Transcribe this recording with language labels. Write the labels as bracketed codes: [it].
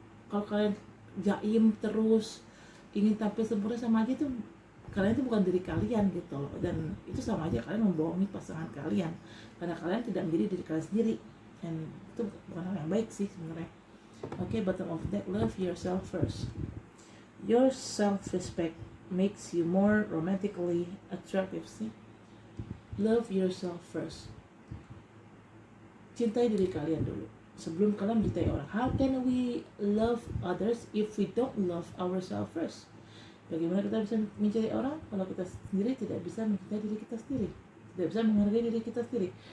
[id] Kalau kalian jaim terus ingin tampil sempurna, sama aja tuh kalian itu bukan diri kalian gitu loh. Dan itu sama aja kalian membohongi pasangan kalian, karena kalian tidak menjadi diri kalian sendiri. Dan itu bukan hal yang baik sih sebenarnya. [en] Okay, bottom of the deck, love yourself first. Your self-respect makes you more romantically attractive. See, love yourself first. [id] Cintai diri kalian dulu sebelum kalian mencintai orang. [en] How can we love others if we don't love ourselves first? [id] Bagaimana kita bisa mencintai orang kalau kita sendiri tidak bisa mencintai diri kita sendiri, tidak bisa menghargai diri kita sendiri.